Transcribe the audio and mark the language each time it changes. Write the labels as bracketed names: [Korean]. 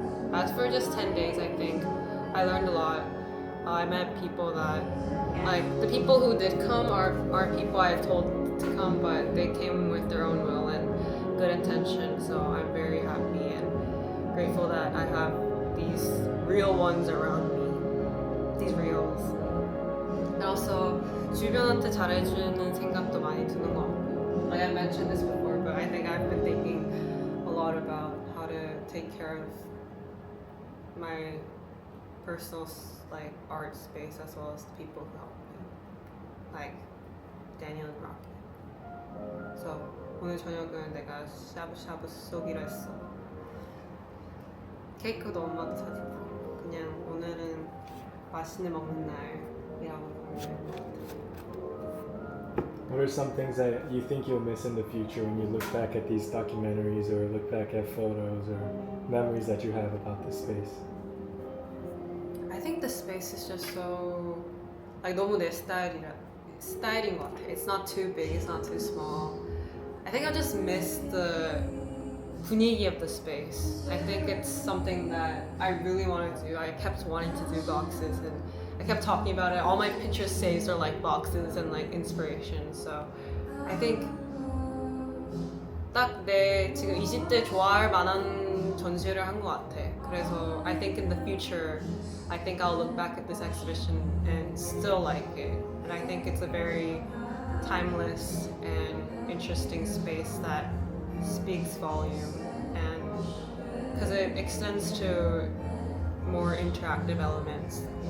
[English] But as for just 10 days, I think I learned a lot. I met people that, like, the people who did come are people I told to come, but they came with their own will and good intention, so I'm very happy and grateful that I have these real ones around me, these reals. And also, [Korean] 주변한테 잘해주는 생각도 많이 드는 것 같고. [English] Like I mentioned this before, but I think I've been thinking a lot about how to take care of my personal like art space as well as the people who help me, like Daniel and Rocky. So [Korean] 오늘 저녁은 내가 샤브샤브 쏘기로 했어. 케이크도 엄마도 사주고 그냥 오늘은 맛있는 먹는 날이라고 보면 돼. [English] What are some things that you think you'll miss in the future when you look back at these documentaries or look back at photos or memories that you have about this space? I think the space is just so like [Korean] 너무 내 스타일인 것 같아. [English] It's not too big, it's not too small. I think I just miss the 분위기 of the space. I think it's something that I really want to do. I kept wanting to do boxes and I kept talking about it. All my Pinterest saves are like boxes and like inspiration. So I think [Korean] 딱 내 지금 20대 좋아할 만한 전시를 한 것 같아. 그래서 [English] I think in the future, I think I'll look back at this exhibition and still like it. And I think it's a very timeless and interesting space that speaks volume, and because it extends to more interactive elements.